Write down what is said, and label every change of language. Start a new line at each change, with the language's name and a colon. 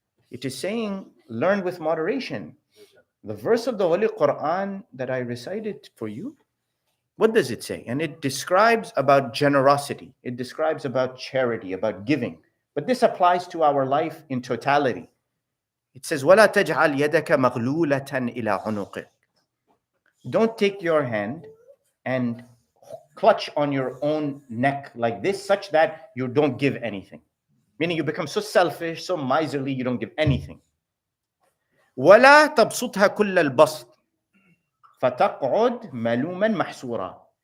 English: It is saying, learn with moderation. The verse of the Holy Quran that I recited for you, what does it say? And it describes about generosity. It describes about charity, about giving. But this applies to our life in totality. It says,
Arabic: وَلَا تَجْعَلْ يَدَكَ مَغْلُولَةً إِلَىٰ عُنُقِكَ.
English: Don't take your hand and clutch on your own neck like this, such that you don't give anything. Meaning you become so selfish, so miserly, you don't give anything.
Arabic: وَلَا تَبْسُطْهَا كُلَّ الْبَسْطِ فَتَقْعُدْ مَلُومًا مَحْسُورًا.